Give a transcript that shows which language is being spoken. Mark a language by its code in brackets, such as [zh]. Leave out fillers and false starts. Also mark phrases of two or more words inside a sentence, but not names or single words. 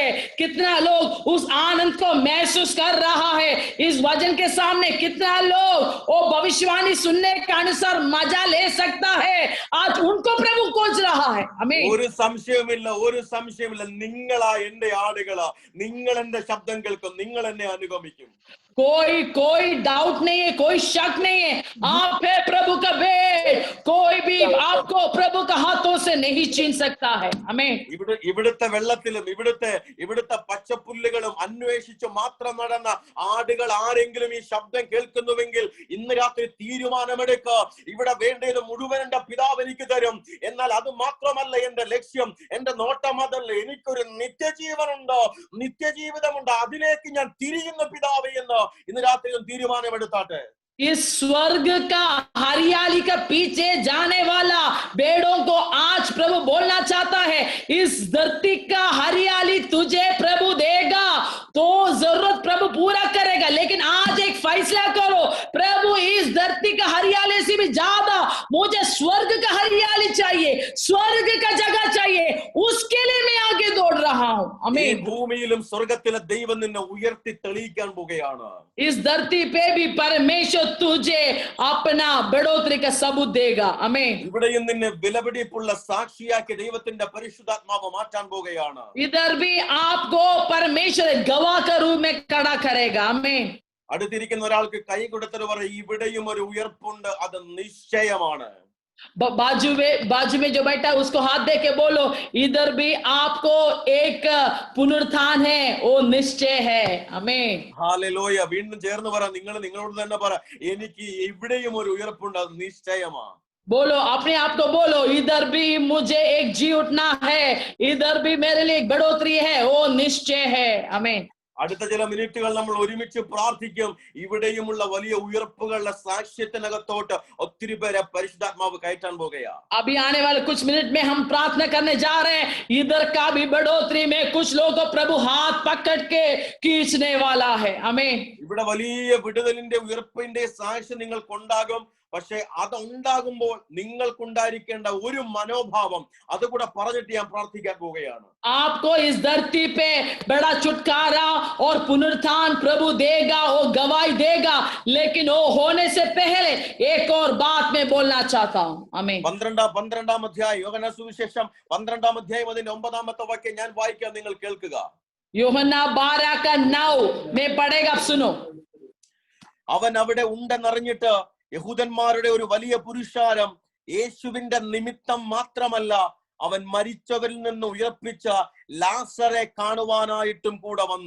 [hi] कितना लोग उस आनंद को महसूस कर रहा है? इस वचन के सामने कितना लोग वो भविष्यवाणी सुनने के अनुसार मजा ले सकता है? आज उनको प्रभु खोज रहा है। हमें [ml] ഒരു സംശയമില്ല, ഒരു സംശയമില്ല. നിങ്ങളാ എന്റെ ആടുകളാ, നിങ്ങൾ എന്റെ ശബ്ദം കേൾക്കും, നിങ്ങൾ എന്നെ അനുഗമിക്കും. [hi] कोई डाउट नहीं है, कोई शक नहीं है। आप है प्रभु का बेट, कोई भी आपको प्रभु का हाथों से नहीं छीन सकता है। हमें [ml] ഇവിടുത്തെ വെള്ളത്തിലും ഇവിടുത്തെ പച്ചപ്പുല്ലുകളും അന്വേഷിച്ച് മാത്രം നടന്ന ആടുകൾ ആരെങ്കിലും ഈ ശബ്ദം കേൾക്കുന്നുവെങ്കിൽ ഇന്ന് രാത്രി തീരുമാനമെടുക്കുക. ഇവിടെ വേണ്ടത് മുഴുവൻ എന്റെ പിതാവ് എനിക്ക് തരും. എന്നാൽ അത് മാത്രമല്ല എന്റെ ലക്ഷ്യം, എന്റെ നോട്ടം അതല്ല. എനിക്കൊരു നിത്യജീവനുണ്ടോ, നിത്യജീവിതമുണ്ടോ, അതിലേക്ക് ഞാൻ തിരിയുന്ന പിതാവ് എന്ന് ഇന്ന് രാത്രി തീരുമാനമെടുത്താട്ടെ. [hi] इस स्वर्ग का हरियाली का पीछे जाने वाला बेड़ों को आज प्रभु बोलना चाहता है, इस धरती का हरियाली तुझे प्रभु देगा तो जरूरत प्रभु पूरा करेगा। लेकिन आज एक फैसला करो, प्रभु इस धरती का हरियाली से भी ज्यादा मुझे स्वर्ग का हरियाली चाहिए, स्वर्ग का जगह चाहिए, उसके लिए मैं आगे दौड़ रहा हूं। [ml] ഈ ഭൂമിയിലും സ്വർഗത്തിലെ ദൈവം നിന്നെ ഉയർത്തി തെളിയിക്കാൻ പോകുകയാണ്. [hi] इस धरती पे भी परमेश्वर तुझे अपना बढ़ोतरी का सबूत देगा। आमीन। [ml] ഇവിടെയും നിന്നെ വിലപിടിപ്പുള്ള സാക്ഷിയാക്കി ദൈവത്തിന്റെ പരിശുദ്ധാത്മാവ് മാറ്റാൻ പോകുകയാണ്. [hi] इधर भी आपको परमेश्वर गवाह का रूप में खड़ा करेगा। आमीन। [ml] അടുത്തിരിക്കുന്ന ഒരാൾക്ക് കൈ കൊടുത്തിട്ട് പറയും, ഇവിടെയും ഒരു ഉയർപ്പുണ്ട്, അത് നിശ്ചയമാണ്. [hi] बाजू में जो बैठा उसको हाथ दे के बोलो, इधर भी आपको एक पुनरुत्थान है, वो निश्चय है। आमीन। [ml] ഹല്ലേലൂയ. വീണ്ടും ചേർന്ന് പറ, നിങ്ങളോട് തന്നെ പറ, എനിക്ക് ഇവിടെയും ഒരു ഉയർപ്പുണ്ട്, അത് നിശ്ചയമാണ്. [hi] बोलो, अपने आप को बोलो, इधर भी मुझे एक जी उठना है, इधर भी मेरे लिए एक बढ़ोतरी है, वो निश्चय है। आमीन। [ml] അടുത്ത ചില മിനിറ്റുകൾ നമ്മൾ ഒരുമിച്ച് പ്രാർത്ഥിക്കും. ഇവിടെയുമുള്ള വലിയ ഉയർപ്പുകളുടെ സാക്ഷ്യത്തിനകത്തോട്ട് ഒത്തിരി പേരെ പരിശുദ്ധാത്മാവ് കയറ്റാൻ പോകുകയാ. [hi] अभी आने वाले कुछ मिनट में हम प्रार्थना करने जा रहे हैं, इधर का भी बढ़ोतरी में कुछ लोगों को प्रभु हाथ पकड़ के खींचने वाला है। आमीन। [ml] ഇവിടെ വലിയ വിടുതലിന്റെ ഉയർപ്പിന്റെ സാക്ഷ്യം നിങ്ങൾക്കുണ്ടാകും. പക്ഷെ അതുണ്ടാകുമ്പോൾ നിങ്ങൾക്കുണ്ടായിരിക്കേണ്ട ഒരു മനോഭാവം അതുകൂടെ പറഞ്ഞിട്ട് ഞാൻ പ്രാർത്ഥിക്കാൻ പോവുകയാണ്. [hi] आपको इस धरती पे बड़ा छुटकारा और पुनरुत्थान प्रभु देगा, वो गवाही देगा, लेकिन वो होने से पहले एक और बात मैं बोलना चाहता हूँ। आमीन। [ml] 12-ാം അധ്യായം യോഹന്നാൻ സുവിശേഷം 12-ാം അധ്യായം അതിന്റെ 9-ാമത്തെ വാക്യം ഞാൻ വായിക്കാം, നിങ്ങൾ കേൾക്കുക. [hi] യോഹന്നാൻ 12:9 मैं पढ़ेगा, आप सुनो। [ml] അവൻ അവിടെ ഉണ്ടെന്നറിഞ്ഞിട്ട് യഹൂദന്മാരുടെ ഒരു വലിയ പുരുഷാരം യേശുവിന്റെ നിമിത്തം മാത്രമല്ല, അവൻ മരിച്ചവരിൽ നിന്ന് ഉയർപ്പിച്ച ലാസറെ കാണുവാനായിട്ടും കൂടെ വന്നു.